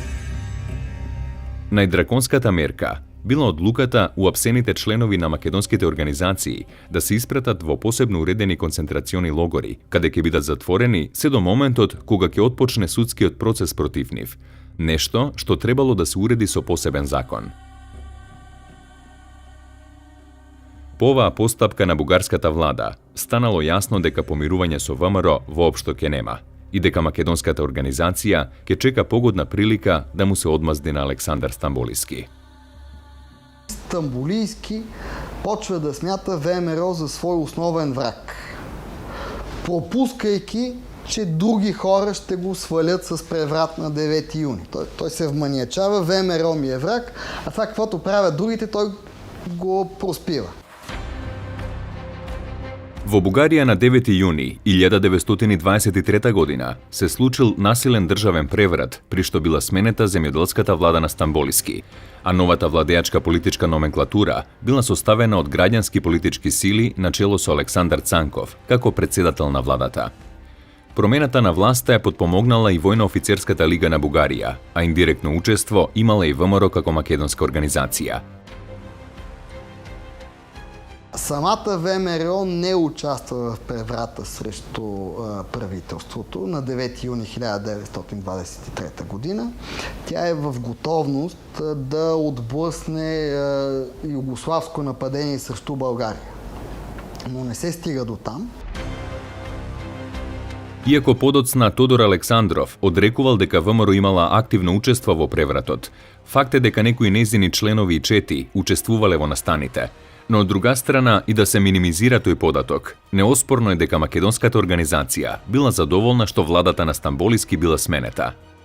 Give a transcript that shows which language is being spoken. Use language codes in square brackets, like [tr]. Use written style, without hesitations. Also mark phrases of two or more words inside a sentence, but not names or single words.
[mk] Најдраконската мерка била одлуката уапсените членови на македонските организации да се испратат во посебно уредени концентрациони логори, каде ќе бидат затворени се до моментот кога ќе отпочне судскиот процес против нив, нешто што требало да се уреди со посебен закон. По оваа постапка на бугарската влада станало јасно дека помирување со ВМРО воопшто ќе нема и дека македонската организација ќе чека погодна прилика да му се одмазди на Александар Стамболийски. [bg] Стамболийски почва да смята ВМРО за свој основен враг, пропускајќи, че други хора ще го свалят с преврат на 9 юни. Той се вманиячава, ВМРО ми е враг, а това каквото правят другите, той го проспива. [mk] Во Бугарија на 9 јуни 1923 година се случил насилен државен преврат, при што била сменета земјоделската влада на Стамболийски, а новата владеачка политичка номенклатура била составена од граѓански политички сили на чело со Александар Цанков како председател на владата. Промената на власта ја подпомогнала и Војно-офицерската лига на Бугарија, а индиректно учество имала и ВМРО како македонска организација. [bg] Самата ВМРО не участва в преврата срещу правителството на 9 юни 1923 година. Тя е в готовност да отблъсне югославско нападение срещу България. Но не се стига до там. [mk] Иако подоцна Тодор Александров одрекувал дека ВМРО имала активно учество во превратот, факт е дека некои нејзини членови и чети учествувале во настаните. Но од друга страна и да се минимизира тој податок, неоспорно е дека македонската организација била задоволна што владата на Стамболиски била сменета.